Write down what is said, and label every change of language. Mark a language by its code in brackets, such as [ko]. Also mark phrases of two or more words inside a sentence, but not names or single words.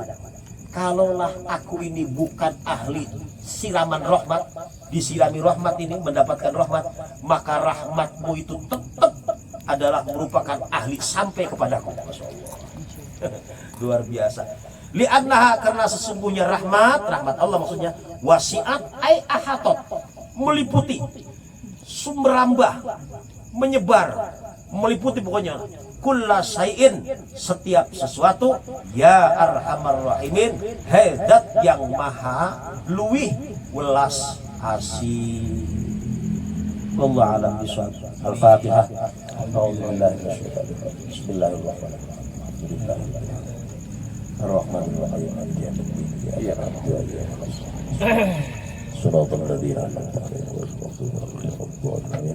[id] Kalaulah aku ini bukan ahli siraman rahmat, disirami rahmat ini mendapatkan rahmat, maka rahmatmu itu tetap adalah merupakan ahli sampai kepadaku. [ar] ما شاء الله. [id] Luar biasa. Li'annaha, karena sesungguhnya rahmat Allah maksudnya wasi'at ay ahatot, meliputi, sumberambah, menyebar, meliputi pokoknya [ar] كل شيء, [id] setiap sesuatu, [ar] يا أرحم الراحمين, [id] hadat yang maha [jv] luwih welas asih. [ar] والله أعلم بالصواب. الفاتحة. بسم الله الرحمن الرحيم. الرحمن الرحيم. صراط الذين أنعمت عليهم غير المغضوب عليهم ولا الضالين.